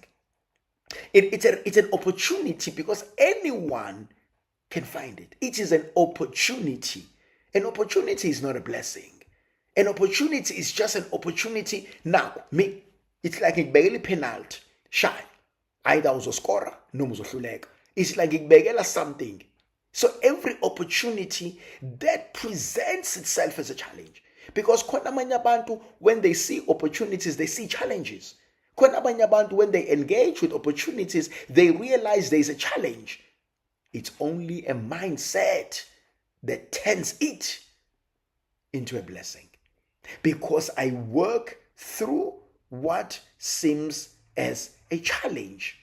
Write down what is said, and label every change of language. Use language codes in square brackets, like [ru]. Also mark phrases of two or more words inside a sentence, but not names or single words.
[en] It's an opportunity because anyone can find it. It is an opportunity. An opportunity is not a blessing. An opportunity is just an opportunity. Now, me, it's like ngikubekela penalty, shy. [zu] Either uzoscora noma uzohluleka. [en] It's like ngikubekela something. So every opportunity that presents itself as a challenge. [zu] Because khona abanye abantu, [en] when they see opportunities, they see challenges. [zu] Khona abanye abantu, [en] when they engage with opportunities, they realize there is a challenge. It's only a mindset that turns it into a blessing. Because I work through what seems as a challenge.